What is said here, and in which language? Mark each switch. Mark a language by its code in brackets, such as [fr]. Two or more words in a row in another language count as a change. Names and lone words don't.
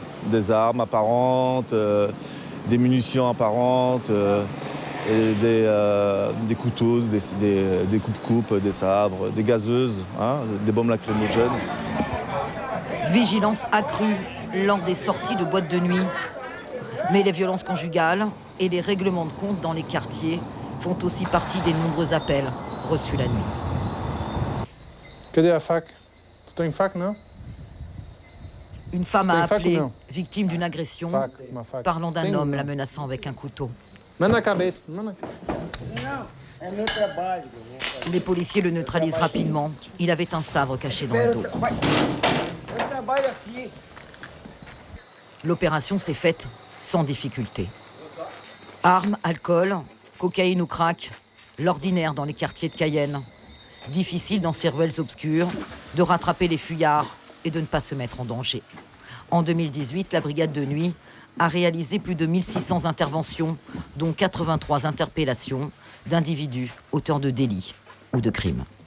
[fr] Des armes apparentes, des munitions apparentes, et des couteaux, des coupes-coupes, des sabres, des gazeuses, hein, des bombes lacrymogènes. Vigilance accrue lors des sorties de boîtes de nuit. Mais les violences conjugales et les règlements de compte dans les quartiers font aussi partie des nombreux appels reçus la nuit. [pt] Cadê a fac? Tu tem fac, non? [fr] Une femme a [pt] fac ou [fr] appelé, [pt] non? [fr] victime d'une agression, [pt] Ma fac. [fr] parlant d'un [pt] Tem ou [fr] homme [pt] não? [fr] la menaçant avec un couteau. [pt] Manda na cabeça, manda. É meu trabalho. [fr] Les policiers le neutralisent rapidement. Il avait un sabre caché dans le dos. [pt] Eu trabalho aqui. [fr] L'opération s'est faite sans difficulté. Armes, alcool, cocaïne ou crack, l'ordinaire dans les quartiers de Cayenne. Difficile dans ces ruelles obscures de rattraper les fuyards et de ne pas se mettre en danger. En 2018, la brigade de nuit a réalisé plus de 1600 interventions, dont 83 interpellations d'individus auteurs de délits ou de crimes.